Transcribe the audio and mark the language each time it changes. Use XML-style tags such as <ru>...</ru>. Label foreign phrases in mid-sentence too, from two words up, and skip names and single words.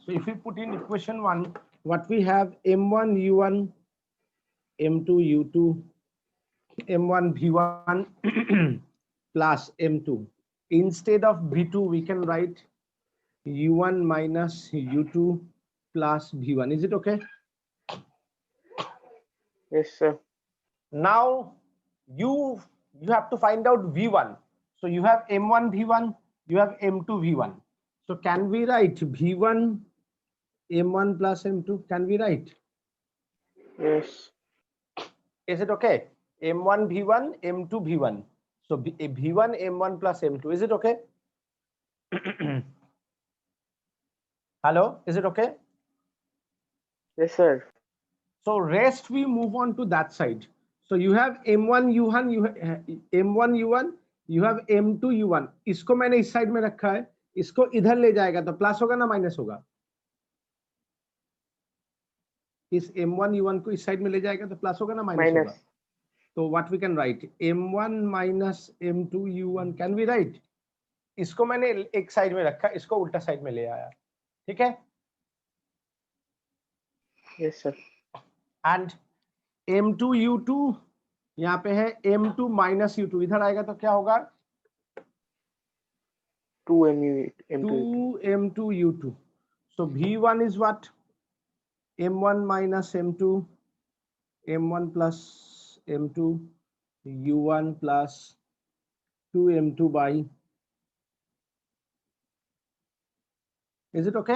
<en>So if we put in equation 1, what we have, m1 u1, m2 u2, m1 v1 plus m2. Instead of v2, we can write u1 minus u2 plus v1. Is it okay? Yes, sir. Now you have to find out v1. So you have m1 v1, you have m2 v1. So can we write v1 m1 plus m2? Can we write? Yes. Is it okay? m1 v1, m2 v1. So v1 m1 plus m2. Is it okay? Hello, is it okay? Yes, sir. So rest we move on to that side. So you have m1 u1, you m1 u1, you have m2 u1.</en> <hi>इसको मैंने इस साइड में रखा है, इसको इधर ले जाएगा तो प्लस होगा ना माइनस होगा? इस m1 u1 को इस साइड में ले जाएगा तो प्लस होगा ना माइनस होगा?</hi> <en>Minus.</en> <hi>तो</hi> <en>what we can write, m1 minus m2 u1. Can we write?</en> <hi>इसको मैंने एक साइड में रखा, इसको उल्टा साइड में ले आया. ठीक है?</hi> <en>Yes, sir.</en> <hi>एंड m2 u2 यहाँ पे है m2 माइनस u2, इधर आएगा तो क्या होगा?</hi> <en>2 M2. 2m2 u2. So v1 is what? m1 minus m2, m1 plus m2, u1 plus 2m2 by. Is it okay?</en>